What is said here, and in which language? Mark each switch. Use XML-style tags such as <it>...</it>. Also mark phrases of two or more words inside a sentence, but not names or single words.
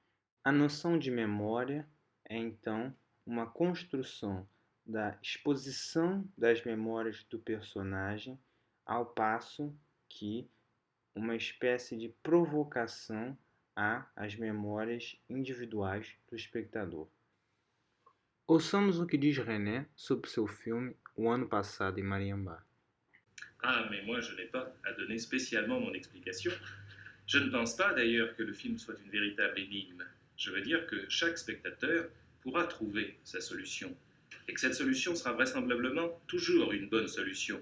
<pt>A noção de memória é então uma construção da exposição das memórias do personagem, ao passo que uma espécie de provocação às memórias individuais do espectador. Ouçamos o que diz René sobre seu filme O Ano Passado em Mariambá.</pt> <fr>Ah, mais moi, je n'ai pas à donner spécialement mon explication. Je ne pense pas d'ailleurs que le film soit une véritable énigme. Je veux dire que chaque spectateur pourra trouver sa solution. Et que cette solution sera vraisemblablement toujours une bonne solution.</fr>